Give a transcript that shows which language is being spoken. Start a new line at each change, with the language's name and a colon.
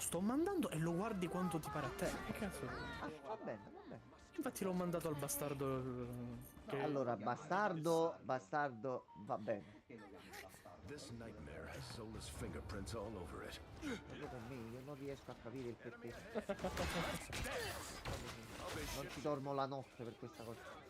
Italian: sto mandando e lo guardi quanto ti pare a te. Che cazzo? Ah, va bene, va bene. Infatti l'ho mandato al bastardo. Che... Allora, bastardo va bene.
English: This nightmare has Zola's fingerprints all over it.
Italian: Proprio per me, io non riesco a capire il perché. Non ci dormo la notte per questa cosa.